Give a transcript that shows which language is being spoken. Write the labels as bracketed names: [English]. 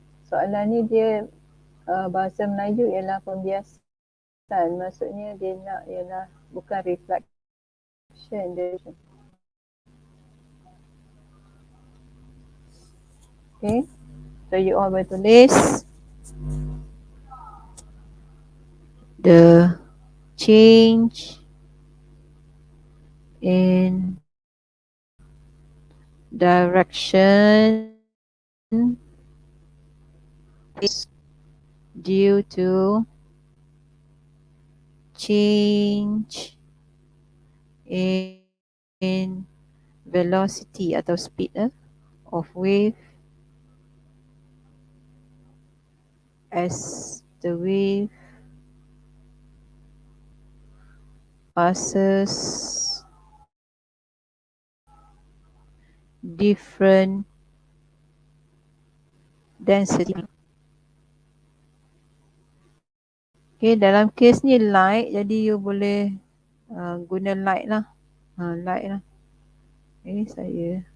[Malay] Soalan ni dia bahasa Melayu ialah pembiasan. Maksudnya dia nak ialah bukan reflection dia. [English] Okay, so you all will [Malay] tulis [English] the change in direction is due to change in velocity [Malay] atau [English] speed of wave as the wave passes different density. [Malay] Okay, dalam kes ni light, jadi you boleh guna light lah. Light lah. Okay, saya